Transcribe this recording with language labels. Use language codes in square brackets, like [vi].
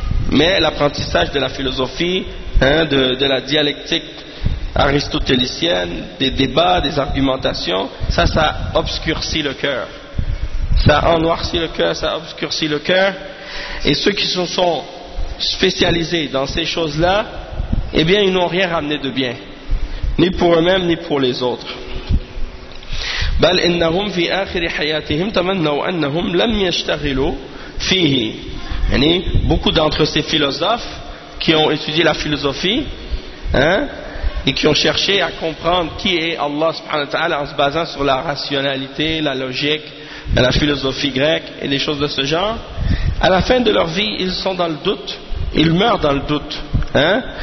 [fr] Mais l'apprentissage de la philosophie, hein, de la dialectique aristotélicienne, des débats, des argumentations, ça obscurcit le cœur. Ça ennoircit le cœur, ça obscurcit le cœur. Et ceux qui se sont spécialisés dans ces choses-là, eh bien, ils n'ont rien ramené de bien. Ni pour eux-mêmes, ni pour les autres. [ar] بل إنهم في آخر حياتهم تمنوا أنهم لم يشتغلوا فيه. [fr] يعني beaucoup d'entre ces philosophes qui ont étudié la philosophie, hein, et qui ont cherché à comprendre qui est Allah subhanahu wa ta'ala en se basant sur la rationalité, la logique, la philosophie grecque et des choses de ce genre, à la fin de leur vie, ils sont dans le doute, ils meurent dans le doute, hein.